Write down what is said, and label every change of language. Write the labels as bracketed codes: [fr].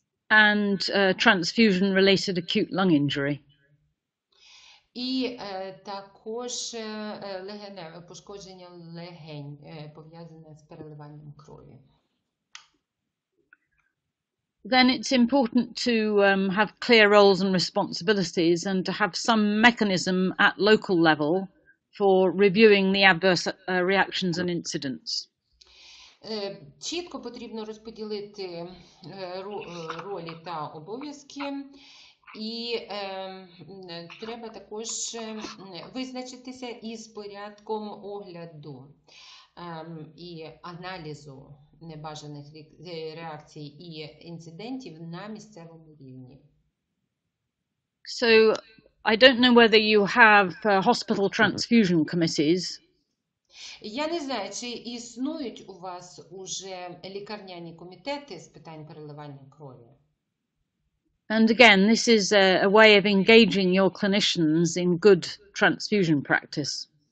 [en] And transfusion-related acute lung injury. [uk] І також легеневе пошкодження легень, пов'язане з переливанням крові. [en] Then it's important to have clear roles and responsibilities and to have some mechanism at local level for reviewing the adverse reactions and incidents. [uk] Чітко потрібно розподілити ролі та обов'язки. І треба також визначитися із порядком огляду і аналізу небажаних реакцій і інцидентів на місцевому рівні. [en] So I don't know whether you have hospital transfusion committees. [uk] Я не знаю, чи існують у вас уже лікарняні комітети з питань переливання крові. [en] And again, this is a way of engaging your clinicians in good transfusion practice.